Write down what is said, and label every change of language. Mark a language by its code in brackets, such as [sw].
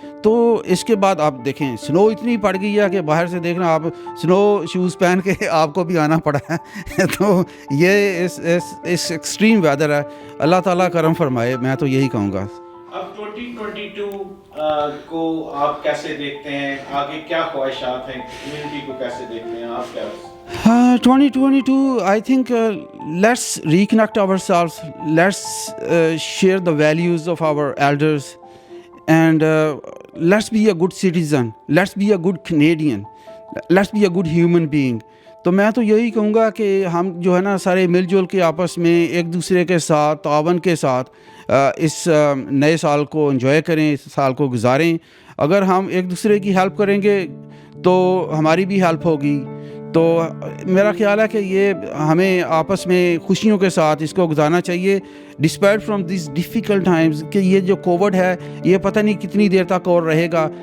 [ur] تو اس کے بعد آپ دیکھیں سنو اتنی پڑ گئی ہے کہ باہر سے دیکھنا, آپ سنو شوز پہن کے آپ کو بھی آنا پڑا ہے. تو یہ اس ایکسٹریم ویدر ہے. اللہ تعالیٰ کرم فرمائے, میں تو یہی کہوں گا. اب 2022 کو آپ کیسے دیکھتے ہیں, آگے کیا خواہشات ہیں, کمیونٹی کو کیسے دیکھتے ہیں آپ, کیا [en] 2022, I think let's reconnect ourselves, let's share the values of our elders, and let's be a good citizen, let's be a good Canadian, let's be a good human being. [ur] تو میں تو یہی کہوں گا کہ ہم جو ہے نا سارے مل جل کے آپس میں ایک دوسرے کے ساتھ تعاون کے ساتھ اس نئے سال کو انجوائے کریں, اس سال کو گزاریں. اگر ہم ایک دوسرے کی ہیلپ کریں گے تو ہماری بھی ہیلپ ہوگی. تو میرا خیال ہے کہ یہ ہمیں آپس میں خوشیوں کے ساتھ اس کو گزارنا چاہیے [en] despite from these difficult times, [ur] کہ یہ جو کووڈ ہے یہ پتہ نہیں کتنی دیر تک اور رہے گا.